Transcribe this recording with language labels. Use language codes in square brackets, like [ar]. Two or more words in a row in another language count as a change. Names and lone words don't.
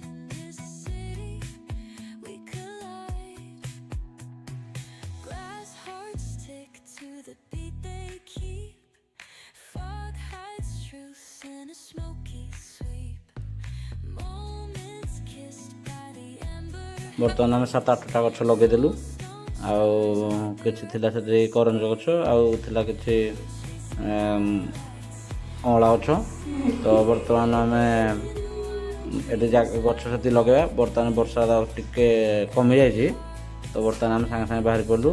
[en] In this city, we collide. Glass hearts stick to the beat they keep. Fog hides truth in a smoky sweep. Moments kissed by the ember. [or] ବର୍ତ୍ତମାନ ଆମେ 7-8ଟା ଗଛ ଲଗେଇଦେଲୁ। ଆଉ କିଛି ଥିଲା ସେଥିରେ କରଞ୍ଜ ଗଛ, ଆଉ ଥିଲା କିଛି ଅଁଳା ଗଛ। ତ ବର୍ତ୍ତମାନ ଆମେ ଏଠି ଗଛ ସେଠି ଲଗାଇବା। ବର୍ତ୍ତମାନ ବର୍ଷା ଟିକେ କମିଯାଇଛି, ତ ବର୍ତ୍ତମାନ ଆମେ ସାଙ୍ଗେ ସାଙ୍ଗେ ବାହାରି ପଡ଼ିଲୁ।